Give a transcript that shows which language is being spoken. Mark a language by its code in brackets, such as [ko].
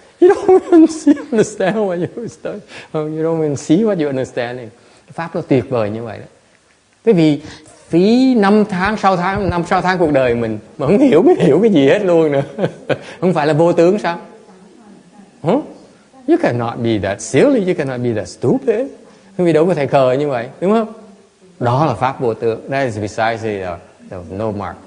[en] You don't even understand what you study. You don't even see what you're understanding. [vi] Cái pháp nó tuyệt vời như vậy đó. Cái vì phí 5-6 tháng cuộc đời mình mà không hiểu cái gì hết luôn nữa. Không phải là vô tướng sao? Huh? [en] You cannot be that silly. You cannot be that stupid. [vi] Vì đâu có thể khờ như vậy, đúng không? Đó là pháp vô tướng. [en] That is precisely the no mark.